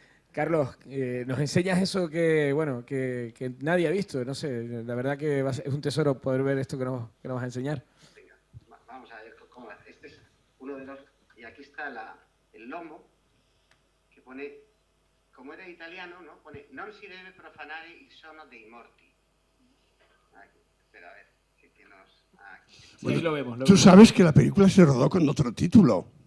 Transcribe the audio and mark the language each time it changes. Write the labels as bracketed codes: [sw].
[es] Carlos, nos enseñas eso que nadie ha visto, no sé, la verdad que es un tesoro poder ver esto que nos vas a enseñar. Venga, vamos a ver cómo hace. Este es uno de los, y aquí está el lomo, que pone, como era italiano, ¿no? Pone, [it] non si deve profanare il sonno dei morti. [es] Aquí, espera, a ver, si tienes... Aquí. Bueno, sí, lo vemos. Tú sabes que la película se rodó con otro título.